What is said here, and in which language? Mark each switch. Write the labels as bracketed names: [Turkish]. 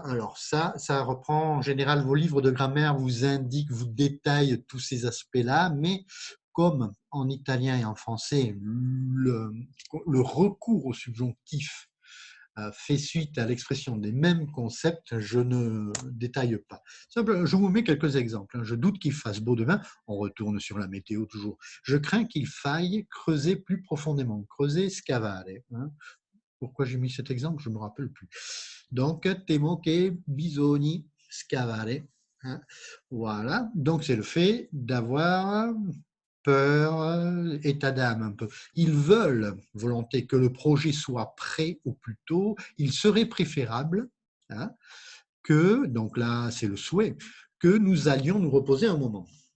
[French] Alors ça reprend en général vos livres de grammaire, vous indiquent, vous détaillent tous ces aspects-là, mais comme en italien et en français, le recours au subjonctif fait suite à l'expression des mêmes concepts, je ne détaille pas. Simple, je vous mets quelques exemples. Je doute qu'il fasse beau demain. On retourne sur la météo toujours. Je crains qu'il faille creuser plus profondément. Creuser, scavare. Hein. Pourquoi j'ai mis cet exemple? Je ne me rappelle plus. [Italian] Donc, temo che bisogni scavare. [French] Hein. Voilà. Donc, c'est le fait d'avoir peur, état d'âme un peu. Ils veulent, volonté, que le projet soit prêt au plus tôt. Il serait préférable hein, que, donc là c'est le souhait, que nous allions nous reposer un moment.